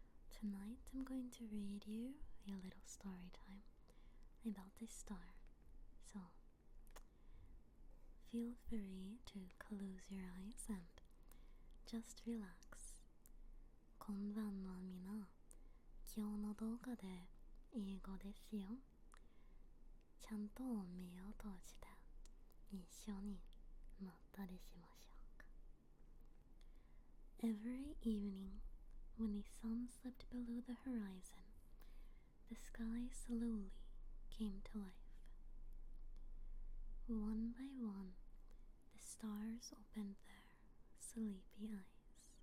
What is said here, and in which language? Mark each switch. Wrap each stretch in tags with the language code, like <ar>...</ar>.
<en>Tonight I'm going to read you a little story time about a star. So feel free to close your eyes and just relax.</en> <ja>こんばんはみな。今日の動画で英語ですよ。ちゃんと目を閉じて一緒にまったりしましょうか。</ja> <en>Every evening, when the sun slipped below the horizon, the sky slowly came to life. One by one, the stars opened their sleepy eyes.</en>